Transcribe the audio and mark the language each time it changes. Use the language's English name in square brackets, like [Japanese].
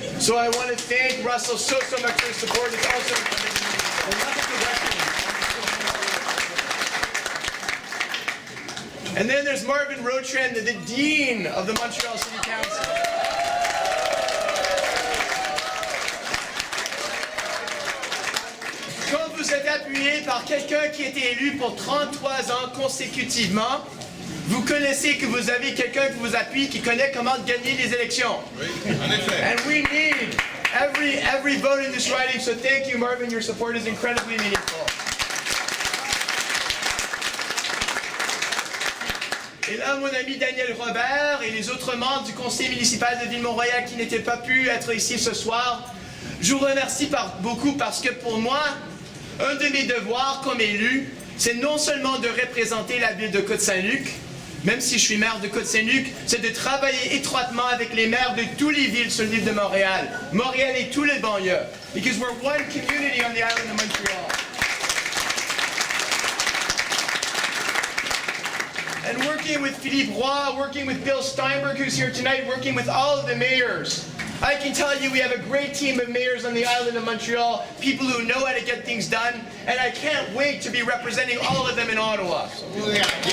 [English] So I want to thank Russell so much for his support. It's also and then there's Marvin Rotrand, the Dean of the Montreal City Council. [French] Quand vous êtes appuyé par quelqu'un qui a été élu pour 33 ans consécutivement, vous connaissez que vous avez quelqu'un qui vous appuie, qui connaît comment gagner les élections. Oui, en effet. [English] And we need every vote in this riding, so thank you, Marvin. Your support is incredibly meaningful. [French] Et là, mon ami Daniel Robert et les autres membres du conseil municipal de Ville-Mont-Royal qui n'étaient pas pu être ici ce soir, je vous remercie beaucoup parce que pour moi, un de mes devoirs comme élu, c'est non seulement de représenter la ville de Côte-Saint-Luc, même si je suis maire de Côte-Saint-Luc, c'est de travailler étroitement avec les maires de toutes les villes sur l'île de Montréal, Montréal et tous les banlieues, [English] because we're one community on the island of Montreal. And working with Philippe Roy, working with Bill Steinberg, who's here tonight, working with all of the mayors, I can tell you we have a great team of mayors on the island of Montreal, people who know how to get things done, and I can't wait to be representing all of them in Ottawa. Yeah.